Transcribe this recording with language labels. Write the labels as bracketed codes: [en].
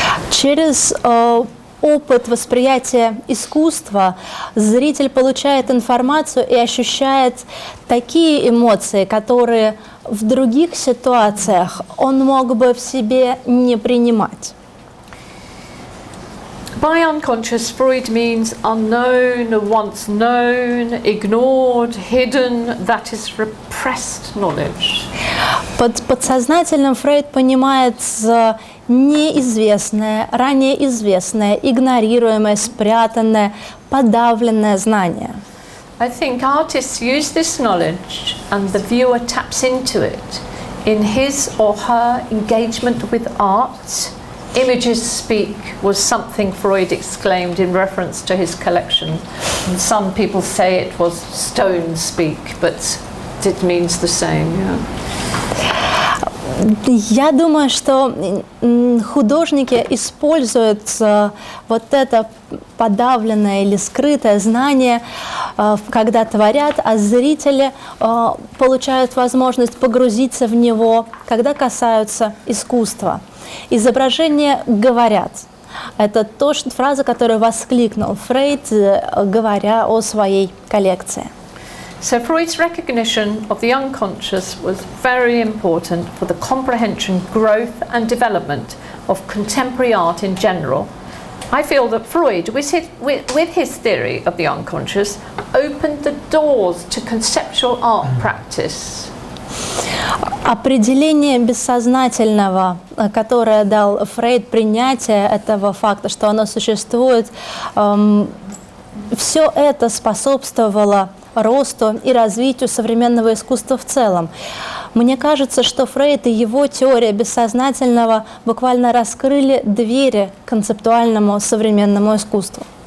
[ru] Через опыт восприятия искусства зритель получает информацию и ощущает такие эмоции, которые в других ситуациях он мог бы в себе не принимать. [en] By unconscious, Freud means unknown, once known, ignored, hidden, that is repressed knowledge. [ru] Под подсознательным Фрейд понимает неизвестное, ранее известное, игнорируемое, спрятанное, подавленное знание. [en] I think artists use this knowledge and the viewer taps into it in his or her engagement with art. Images speak was something Freud exclaimed in reference to his collection. And some people say it was stones speak, but it means the same. Yeah. [ru] Я думаю, что художники используют вот это подавленное или скрытое знание, когда творят, а зрители получают возможность погрузиться в него, когда касаются искусства. Изображения говорят. Это фраза, которую воскликнул Фрейд, говоря о своей коллекции. [en] So Freud's recognition of the unconscious was very important for the comprehension, growth and development of contemporary art in general. I feel that Freud, with his theory of the unconscious, opened the doors to conceptual art practice. [ru] Определение бессознательного, которое дал Фрейд, принятие этого факта, что оно существует, все это способствовало росту и развитию современного искусства в целом. Мне кажется, что Фрейд и его теория бессознательного буквально раскрыли двери к концептуальному современному искусству.